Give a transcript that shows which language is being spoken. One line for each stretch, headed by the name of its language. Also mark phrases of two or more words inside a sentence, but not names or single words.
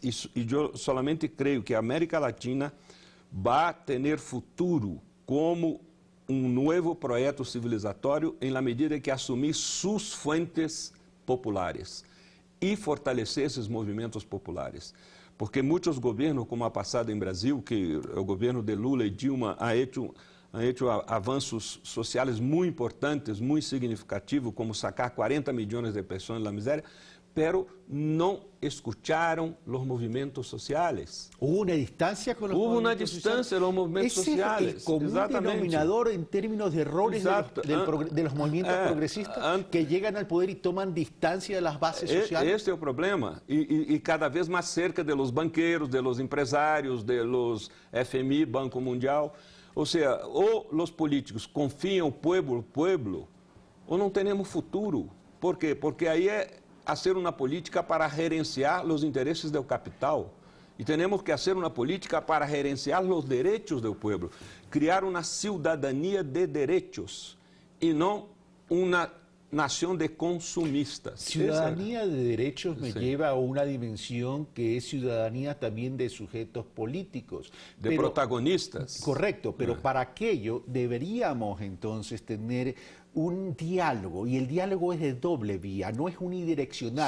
Portuguese: E eu solamente creio que a América Latina vai ter futuro como um novo projeto civilizatório em
Spanish: la medida
Portuguese: que assumir suas fontes populares e fortalecer esses movimentos populares. Porque muitos governos, como a passada em Brasil, que o governo de Lula e Dilma
Spanish: ha hecho
Portuguese: avanços sociais muito importantes, muito significativos, como sacar 40 milhões de pessoas da miséria, pero não escucharam os movimentos sociais.
Spanish: Hubo una distancia con los Hubo una movimientos distancia de los movimientos sociales. sociales. Ese es el común denominador en términos de errores de los movimientos progresistas que llegan al poder y toman distancia de las bases sociales.
Portuguese: Este é o problema. E cada vez mais
Spanish: cerca de los
Portuguese: banqueiros,
Spanish: de los
Portuguese: empresários,
Spanish: de los
Portuguese: FMI, Banco Mundial. Ou seja, ou os políticos confiam no pueblo, ou não temos futuro. Por quê? Porque aí é fazer uma política para gerenciar os interesses do capital. E temos que fazer uma política para gerenciar os direitos do povo. Criar uma cidadania de direitos e não uma nación de consumistas.
Spanish: Ciudadanía de derechos me lleva a una dimensión que es ciudadanía también de sujetos políticos. De protagonistas. Correcto, pero para aquello deberíamos entonces tener un diálogo, y el diálogo es de doble vía, no es unidireccional,